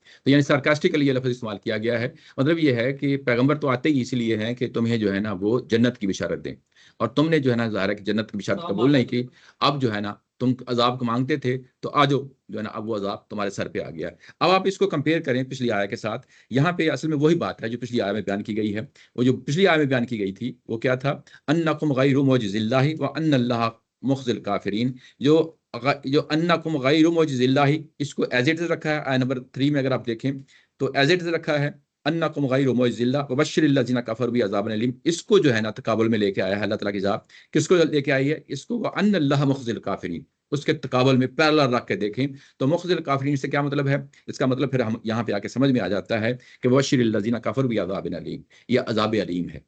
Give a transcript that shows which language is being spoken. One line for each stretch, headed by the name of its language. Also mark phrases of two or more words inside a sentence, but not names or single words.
Hindi: तो यानी सार्कास्टिकली ये लफ्ज़ इस्तेमाल किया गया है, मतलब ये है कि पैगंबर तो आते ही इसलिए हैं कि तुम्हें जो है ना वो जन्नत की बिशारत दें, और तुमने जो है ना ज़ाहिर है कि जन्नत की बिशारत कबूल नहीं की, अब जो है ना तुम अजाब को मांगते थे, तो आ जाओ जो है ना, अब वो अजाब तुम्हारे सर पे आ गया है। अब आप इसको कंपेयर करें पिछली आया के साथ, यहाँ पे असल में वही बात है जो पिछली आया में बयान की गई है। वो जो पिछली आया में बयान की गई थी वो क्या था?
Arabic: أنكم غير معجزي الله وأن الله مخزي الكافرين, जो أنكم غير معجزي الله,
Hindi: इसको
English: as it is
Hindi: रखा है, आया नंबर 3 में अगर आप देखें तो
English: as it is
Hindi: रखा है,
Arabic: أنكم غير معجزي الله وبشر الذين كفروا بعذاب أليم,
Hindi: इसको जो है ना तकाबुल में लेके आया है अल्लाह ताला की ज़ात, किसको लेके आई है? इसको,
Arabic: وأن الله مخزي الكافرين,
Hindi: उसके तकाबुल में पैरेलल रख के देखें तो
Arabic: مخزي الكافرين
Hindi: से क्या मतलब है? इसका मतलब फिर हम यहाँ पे आके समझ में आ जाता है कि
Arabic: بشر الذين كفروا بعذاب أليم,
Hindi: ये अज़ाब अलीम है।